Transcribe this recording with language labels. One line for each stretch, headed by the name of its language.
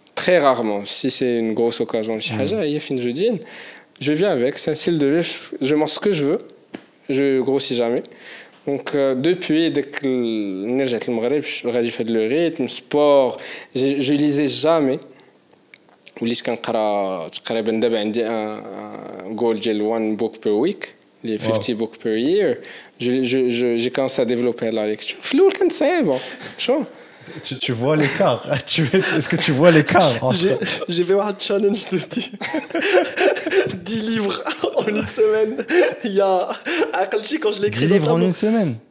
French: Très rarement, si c'est une grosse occasion
Arabic: شي حاجه هي فين
French: je dîne. Je vis avec, c'est un style de vie, je mange ce que je veux, je grossis jamais. Donc depuis dès que
Arabic: رجعت للمغرب غادي في
French: le rythme sport, je lisais jamais.
Arabic: وليت كنقرا تقريبا دابا عندي جول ديال
English: 1 book per week
Arabic: اللي
English: 50 book per year.
French: J'ai commencé à développer la lecture.
Arabic: في الأول كانت صعيبة شو
French: Tu vois l'écart. Est-ce que tu vois l'écart entre... J'ai fait un challenge de 10 livres en une semaine. Il y a quand je l'écris 10 livres en une semaine.